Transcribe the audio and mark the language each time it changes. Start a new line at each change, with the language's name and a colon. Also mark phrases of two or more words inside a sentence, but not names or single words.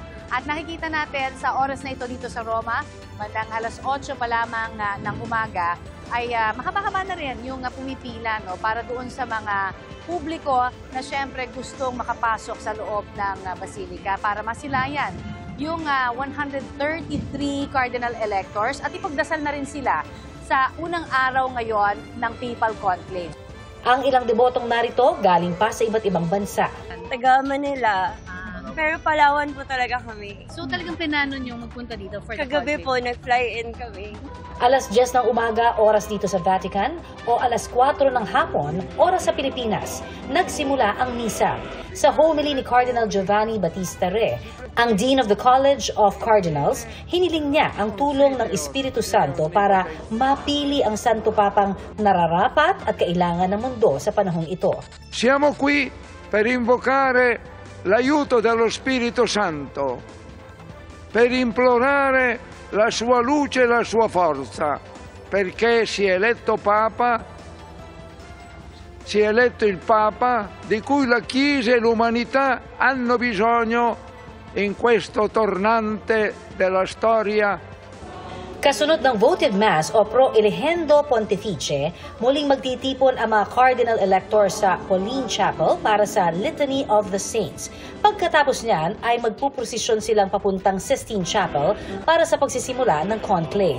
Filipino: At nakikita natin sa oras na ito dito sa Roma, bandang alas 8 pa lamang ng umaga, ay mahaba-haba na rin yung pumipila para doon sa mga publiko na syempre gustong makapasok sa loob ng Basilica para masilayan yung 133
English: cardinal electors
Filipino: at ipagdasal na rin sila sa unang araw ngayon ng Papal Conclave. Ang ilang debotong narito galing pa sa iba't ibang bansa. Taga Manila, pero Palawan po talaga kami. So talagang pinano nyo magpunta dito
English: for the
Filipino: Kagabi Conclave? po, nag-fly in kami. Alas 10 ng umaga, oras dito sa Vatican, o alas 4 ng hapon, oras sa Pilipinas, nagsimula ang misa. Sa homily ni Cardinal Giovanni Battista Re, ang
English: Dean of the College of Cardinals,
Filipino: hiniling niya ang tulong ng Espiritu Santo para mapili ang Santo Papang nararapat at kailangan ng mundo sa panahong ito.
Italian: Siamo qui per invocare l'aiuto dello Spirito Santo, per implorare la sua luce e la sua forza, perché si è eletto il Papa di cui la Chiesa e l'umanità hanno bisogno in questo tornante della storia.
Filipino: Kasunod ng
English: votive mass
Filipino: o
Latin: pro eligendo pontifice,
Filipino: muling magtitipon ang mga
English: cardinal electors
Filipino: sa Pauline Chapel para sa Litany of the Saints. Pagkatapos niyan ay magpuprosisyon silang papuntang Sistine Chapel para sa pagsisimula ng conclave.